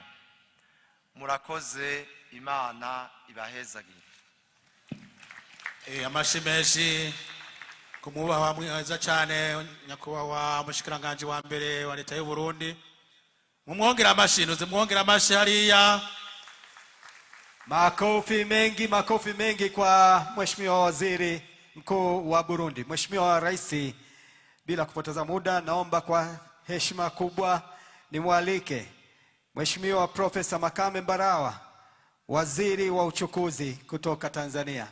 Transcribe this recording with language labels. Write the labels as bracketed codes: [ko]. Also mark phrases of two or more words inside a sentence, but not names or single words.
[rn] Murakoze, Imana ibahezagire. Amashi menshi kumubahwa mwiza cyane nyakubahwa mushikiranganje wa mbere wa leta y'u Burundi. Mumwongera amashinuze, mwongera amashi hariya. [sw] Makofi mengi kwa Mheshimiwa Waziri Mkuu wa Burundi. Mheshimiwa Rais, bila kupoteza muda, naomba kwa heshima kubwa nimwalike Mheshimiwa Profesa Makame Mbarawa, Waziri wa Uchukuzi kutoka Tanzania.